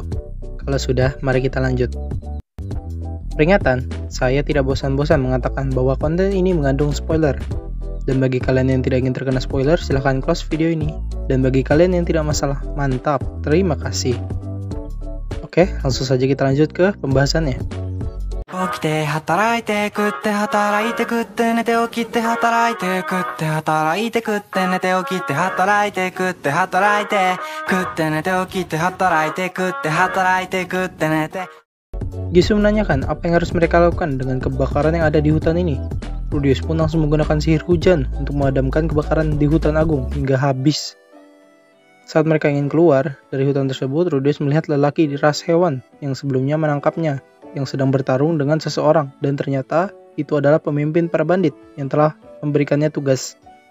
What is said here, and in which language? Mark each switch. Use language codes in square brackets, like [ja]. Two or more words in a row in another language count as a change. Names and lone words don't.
[id] Kalau sudah, mari kita lanjut. Peringatan, saya tidak bosan-bosan mengatakan bahwa konten ini mengandung spoiler. Dan bagi kalian yang tidak ingin terkena spoiler, silahkan close video ini. Dan bagi kalian yang tidak masalah, mantap, terima kasih. Oke, langsung saja kita lanjut ke pembahasannya. [ja] 起きて働いて食って働いて食って寝て起きて働いて食って働いて食って寝て起きて働いて食って働いて食って寝て起きて働いて食って働いて食って寝て [id] Gisu menanyakan apa yang harus mereka lakukan dengan kebakaran yang ada di hutan ini. Rudeus pun langsung menggunakan sihir hujan untuk memadamkan kebakaran di hutan agung hingga habis. Saat mereka ingin keluar dari hutan tersebut, Rudeus melihat lelaki di ras hewan yang sebelumnya menangkapnya, yang sedang bertarung dengan seseorang, dan ternyata itu adalah pemimpin para bandit yang telah memberikannya tugas.